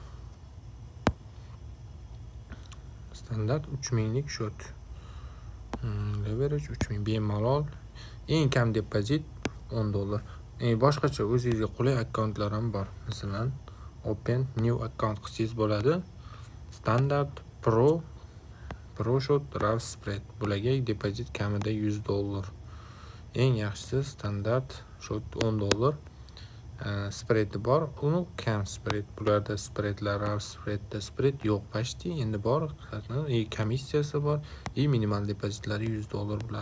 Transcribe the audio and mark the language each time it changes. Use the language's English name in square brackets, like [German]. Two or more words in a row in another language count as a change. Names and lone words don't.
[Uzbek] Standart 3000 lik shot. Leverage 3000 bemalol. Eng kam depozit $10. Boshqacha o'zingizga qulay akkauntlar ham bor. Masalan, [English] Open New account [Uzbek] qilsangiz bo'ladi. Standard, Pro shot, RAW spread. Bularga depozit kamida $100. Eng yaxshisi standart shot $10. Spread bor, uni kam spread. Bularda spreadlar, RAW spreadda spread yo'q pashti. Endi bor, komissiyasi bor. Minimal depozitlari $100 bular.